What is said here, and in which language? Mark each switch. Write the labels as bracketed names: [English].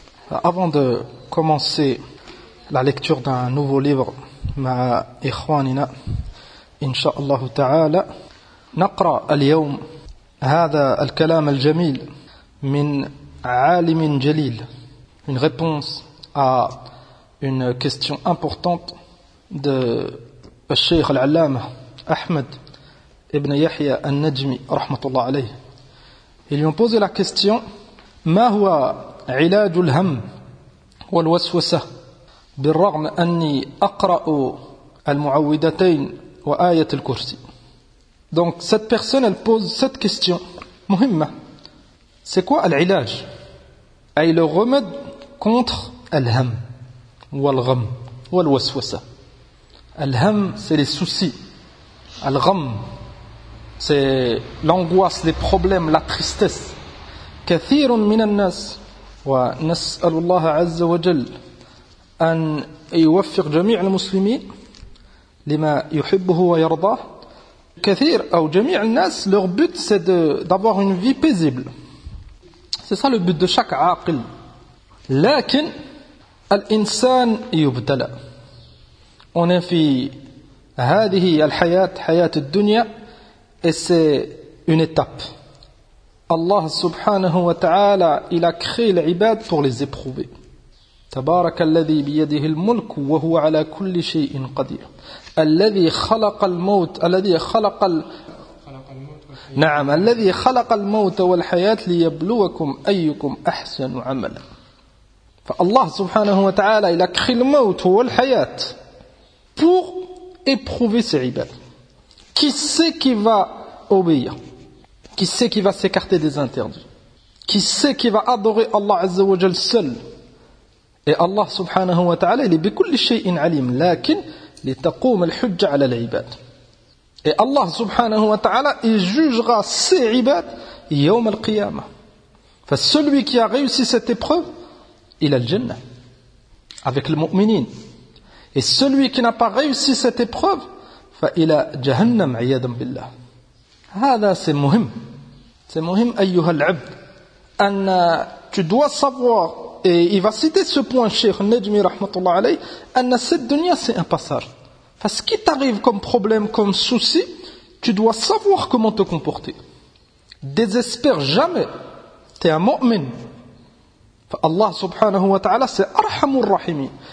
[French] Avant de commencer la lecture d'un nouveau livre, ma ikhwanina, insha'Allah ta'ala, naqra al-yawm hadha al-kalam al-jamil min alimin jalil, une réponse à une question importante de al-shaykh al-allama Ahmed ibn Yahya al-Najmi rahmatullah alayhi. [Arabic] Ils lui ont posé la question: ma huwa علاج الهم والوسوسة بالرغم أني أقرأ المعوذتين وآية الكرسي. [French] Donc cette personne elle pose cette question مهمة. C'est quoi العلاج؟ أي le remède contre الهم والغم والوسوسة. الهم c'est les soucis, الغم c'est l'angoisse, les problèmes, la tristesse. [Arabic] كثير من الناس ونسأل الله عز وجل أن يوفق جميع المسلمين لما يحبه ويرضاه. [French] كثير أو جميع الناس leur but c'est d'avoir une vie paisible, c'est ça le but de chaque عاقل. [Arabic] لكن الإنسان يبتلى, on est في هذه الحياة, حياة الدنيا, et c'est une étape. [French] Allah subhanahu wa ta'ala, il a créé l'ibad pour les éprouver. [Arabic] تبارك الذي بيده الملك وهو على كل شيء قدير. الذي خلق الموت, الذي خلق الموت, نعم, الذي خلق الموت والحياة ليبلوكم أيكم أحسن عملا. [French] فالله سبحانه وتعالى, il a créé le mort et la vie pour éprouver ses ibad. Qui sait qui va obéir? Qui sait qui va s'écarter des interdits? Qui sait qui va adorer Allah Azza wa Jal seul? Et Allah subhanahu wa ta'ala, il est bi kulli shay'in alim, lakin li taqoum al-hujja 'ala al-ibad. Et Allah subhanahu wa ta'ala, il jugera ses ibad yawm al-qiyama. Fa celui qui a réussi cette épreuve, il a le jannah avec les mu'minin. Et celui qui n'a pas réussi cette épreuve, fa ila jahannam 'iyadan billah. [Arabic] هذا c'est مهم. C'est مهم أيها العبد. [French] أن tu dois savoir, et il va citer ce point Cheikh Najmi rahmatullah alayhi, أن cette dunya c'est un passage. Parce que ce qui t'arrive comme problème, comme souci, tu dois savoir comment te comporter. Désespère jamais. T'es un mu'min. Allah subhanahu wa ta'ala c'est arhamur rahimi.